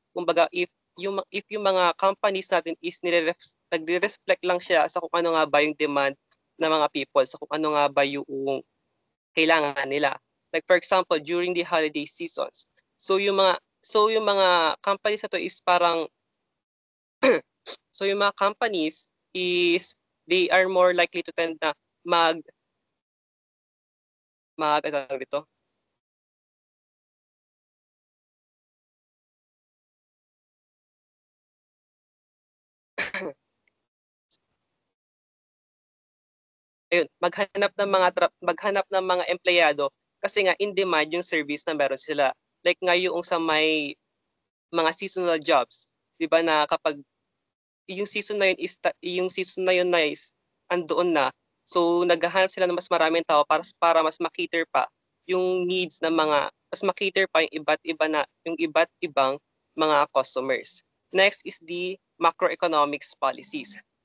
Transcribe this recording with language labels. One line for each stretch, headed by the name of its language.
Filipino: Kumbaga
English: if yung
Filipino: mga companies natin is nagre-reflect lang siya sa kung ano nga ba yung demand ng mga people, sa kung ano nga ba yung kailangan nila.
English: Like for example, during the holiday seasons.
Filipino: So yung mga companies na to is parang so yung mga companies is
English: they are more likely to tend
Filipino: na ano dito? Ayun, maghanap ng mga empleyado kasi nga in demand yung service na meron sila. Like ngayon sa may mga seasonal jobs, 'di ba, na kapag yung season na yun na is andoon na. So naghahanap sila ng mas maraming tao para mas makiter pa yung needs ng mga mas makiter pa yung iba't ibang mga customers.
English: Next is the macroeconomics policies.